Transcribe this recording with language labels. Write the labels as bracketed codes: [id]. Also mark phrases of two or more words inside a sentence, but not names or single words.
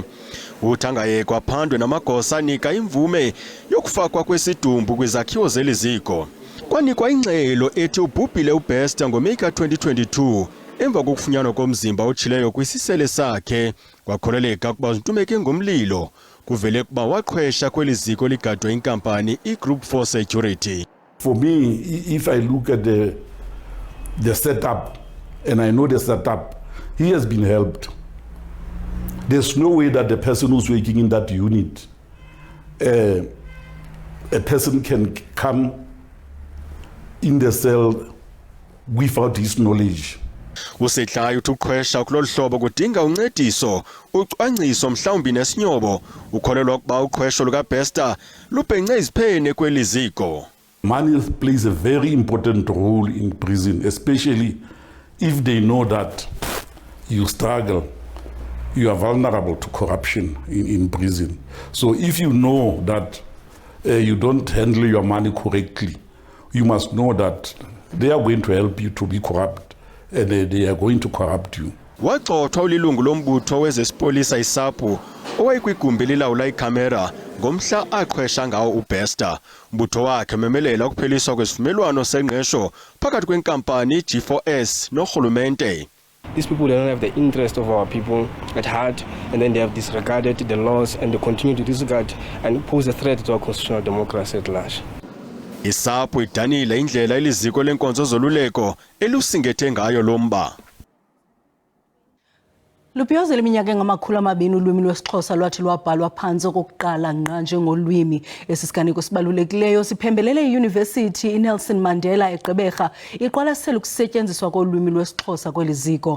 [xh] Uthi angayekwa phandwe namagosa anika imvume yokufakwa kwesidumbu kwizakhiwo zeliziko. Kwanikwa ingxelo ethi ubhubhile uBester ngoMeyi ka-2022 emva kokufunyanwa komzimba otshileyo kwisisele sakhe. Kwakholeleka ukuba uNtumeke ngomlilo kuvele kuba waqhwesha kweliziko ligadwe inkampani iGroup 4 Security. [en] For me, if I look at the setup and I know the setup, he has been helped. There's no way that the person who's working in that unit, a person can come in the cell without his knowledge. [xh] Usetlayo uthi uqhwesha kulolu hlobo kudinga uncediso ucwangciso mhlawumbi nesinyobo. Ukholelwa ukuba uqhwesho lukaBester lubhengce iziphene kweliziko. [en] Money plays a very important role in prison, especially if they know that you struggle, you are vulnerable to corruption in prison. So if you know that you don't handle your money correctly, you must know that they are going to help you to be corrupt. And they are going to corrupt you. [xh] Wagxothwa ulilungu lombutho wezesipolisa iSAPU owayekwigumbi elilawula ikhamera ngomhla aqhwesha ngawo uBester. Umbutho wakhe memelela ukupheliswa kwesivumelwano sengqesho phakathi kwenkampani G4S norhulumente. [en] These people don't have the interest of our people at heart, and then they have disregarded the laws and they continue to disregard and pose a threat to our constitutional democracy at large. [xh] iSAPU idanile indlela eliziko lenkonzo zoluleko elusingethe ngayo lomba. Lubhiyozela iminyaka engama-200 ulwimi lwesiXhosa lwathi lwabhalwa phantsi okokuqala ngqa njengolwimi. Esi siganeko sibalulekileyo siphembelele iyunivesithi iNelson Mandela eGqeberha iqwalasela ukusetyenziswa kolwimi lwesiXhosa kweli ziko.